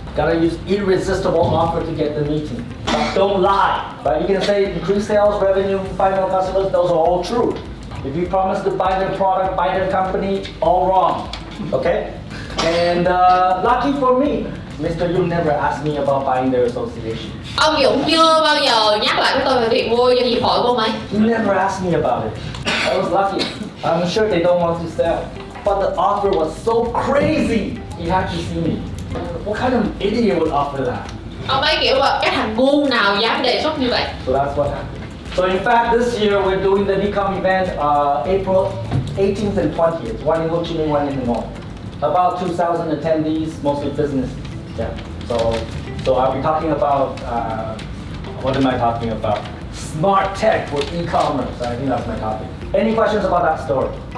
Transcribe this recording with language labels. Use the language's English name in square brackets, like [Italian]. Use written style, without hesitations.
[English] Gotta use irresistible offer to get the meeting. But don't lie. But you can say increase sales, revenue, find more customers, those are all true. If you promise to buy their product, buy their company, all wrong. Okay? And lucky for me, Mr. Yu never asked me about buying their association. [Vietnamese] Ông Dũng chưa bao giờ nhắc lại với tôi về việc mua doanh nghiệp hội của ông ấy. [English] He never asked me about it. I was lucky. I'm sure they don't want to sell. But the offer was so crazy, you have to see me. What kind of idiot would offer that? [Vietnamese] Ông ấy kiểu là cái thằng ngu nào dám đề xuất như vậy. [English] So that's what happened. So in fact, this year we're doing the Become event April 18th and 20th, one in Ho Chi Minh, one in the North. About 2,000 attendees, mostly business. Yeah. So I'll be talking about, what am I talking about? Smart tech for e-commerce. I think that's my topic. Any questions about that story?